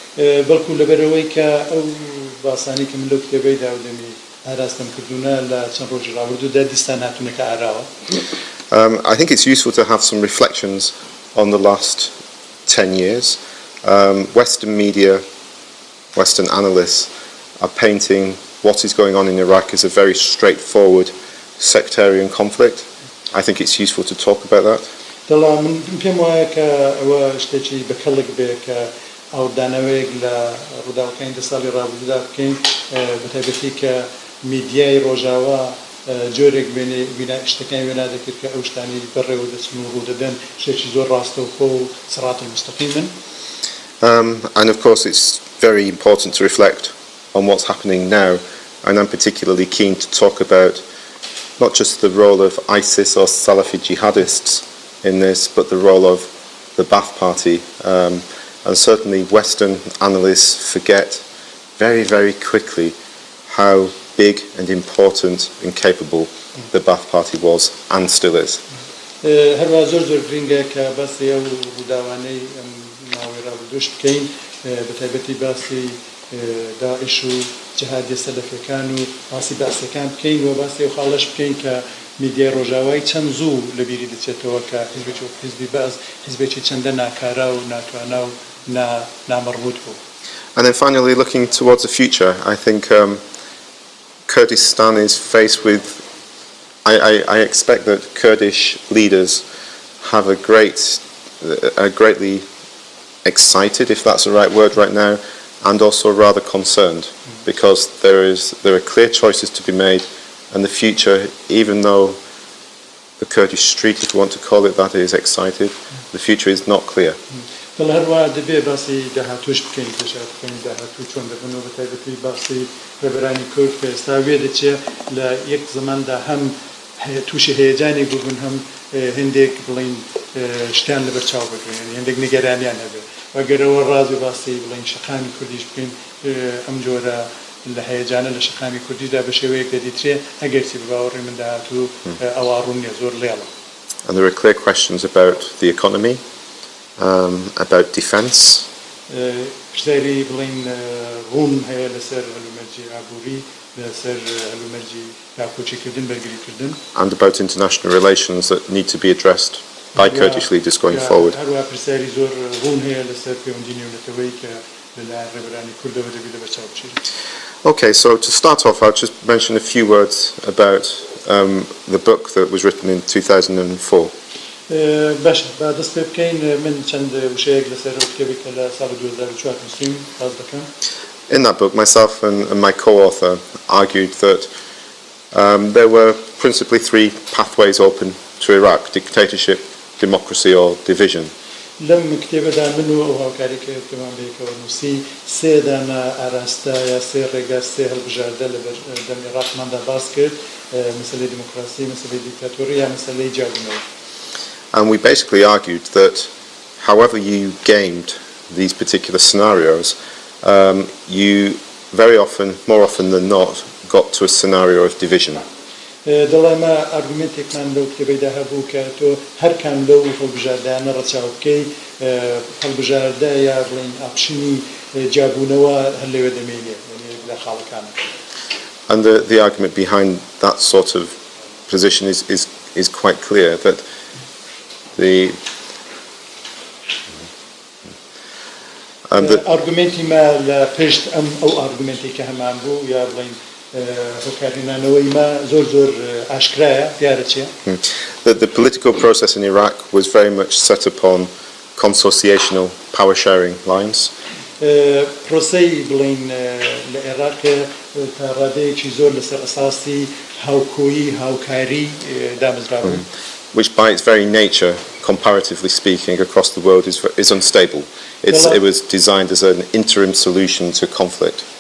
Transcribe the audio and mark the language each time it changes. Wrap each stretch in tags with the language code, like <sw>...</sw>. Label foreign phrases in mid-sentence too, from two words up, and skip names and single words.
<en>I think it's useful to have some reflections on the last 10 years. Western media, Western analysts are painting what is going on in Iraq as a very straightforward sectarian conflict. I think it's useful to talk about that.</en> <ckb>ئەوردانەوەیەک لە ڕووداوەکانی دە ساڵی ڕابردوودا بکەین بەتایبەتی کە میدیای ڕۆژئاوا جۆرێک شتەکانی وێنا دەکرد کە ئەو شتانی بەڕێوە دەچن و ڕوودەدەن شتێکی زۆر ڕاستەوخۆ و سڕاتە مستەقیمن.</ckb> <en>And of course it's very important to reflect on what's happening now, and I'm particularly keen to talk about not just the role of ISIS or Salafi jihadists in this, but the role of the Ba'ath Party. And certainly Western analysts forget very, very quickly how big and important and capable the Ba'ath Party was and still is.</en> <ckb>هەروە زۆر گرنگە کە باسی ئەو ڕووداوانەی ماوەی ڕابردووش بکەین بەتایبەتی باسی داعش و جەهادیە سەلەفیەکان و باسی باسیەکان بکەین و باسی ئەو خاڵەش بکەین کە میدیای ڕۆژئاوای چەند زوو لەبیری دەچێتەوە کە حیزبی بەعز حیزبێکی چەندە ناکارا و ناتوانە و نامەڕبوط بوو.</ckb> <en>And then finally, looking towards the future, I think Kurdistan is faced with, I expect that Kurdish leaders have a great greatly excited, if that's the right word right now, and also rather concerned, because there are clear choices to be made, and the future, even though the Kurdish street, if you want to call it that, is excited, the future is not clear.</en> <ckb>هەروە دەبێ باسی داهاتوش بکەین پێشات بکەین داهاتوو چۆن دەبن و بە تایبەتی باسی ڕێبەرانی کورد کە ئێستا وێ دەچێت لە یەک زماندا هەم تووشی هەیەجانێک بوون هەم هەندێک بڵین شتیان لەبەرچاو بگرن هەندێک نیگەرانیان هەبێت وەگەرەوە ڕازی باسی بڵین شەقامی کوردیش بکەین ئەم جۆرە لە هەیەجانە لە شەقامی کوردیدا بە شێوەیەک دەدیترێ ئەگەرچی بەباوەڕێ من داهاتوو ئەوا ڕوون نییە زۆر لێڵە.</ckb> <en>And there are clear questions about the economy, about defence.</en> <ckb>پرسیاری بڵین ڕوون هەیە لەسەر هەلومەرجی ئابووری لەسەر هەلومەرجی یاکۆچیکردن بەرگریکردن.</ckb> <en>And about international relations that need to be addressed by Kurdish leaders going forward.</en> <ckb>هەروە پرسیاری زۆر ڕوون هەیە لەسەر پەیوەندی نێونەتەوەی کە لەلایەن ڕێبەرانی کوردەوە دەبێت لەبەرچاو بچێت.</ckb> <en>Okay, so to start off, I'll just mention a few words about the book that was written in 2004.</en> <ckb>باش با دەست پێ بکەین من چەند وشەیەک لەسەر کتێبێک کە لە ساڵ 2004 نووسیم باز دەکەم.</ckb> <en>In that book, myself and my co-author argued that there were principally three pathways open to Iraq: dictatorship, democracy, or division.</en> <ckb>لەم کتێبەدا من و ئەو هاوکاری کە پێمان بێکەوە نووسی سێ دانە ئاراستە یا سێ ڕێگا سێ هەڵبژاردە لە دەم عێراقماندا باس کرد مەسەلەی دیموکراسی مەسەلەی دیکتاتۆری یا مەسەلەی جیاوبوونەوە.</ckb> <en>And we basically argued that however you gamed these particular scenarios, you very often, more often than not, got to a scenario of division.</en> <ckb>دەڵێمە ئارگومنتێکمان لەو کتێبەیدا هەبوو کە تۆ هەر کام لەو هەڵبژاردانە ڕەچاو بکەی هەڵبژاردە یا بڵین ئاپشنی جیابوونەوە هەر لەوێ دەمێنێ لە خاڵەکانە.</ckb> <en>And the argument behind that sort of position is quite clear, that</en> <ckb>ئارگومنتی ما لە پشت ئەو ئارگومنتی کە هەمان بوو یا بڵین هۆکارێنانەوەی ما زۆر ئاشکرایە دیارە چییە؟</ckb> <en>That the political process in Iraq was very much set upon consociational power sharing lines.</en> <ckb>پرۆسەی بڵین لە عێراق تا ڕادەیەکی زۆر لەسەر ئەساسی هاوکۆیی هاوکاری دامەزراوە.</ckb> <en>Which by its very nature, comparatively speaking, across the world is unstable. It was designed as an interim solution to conflict.</en>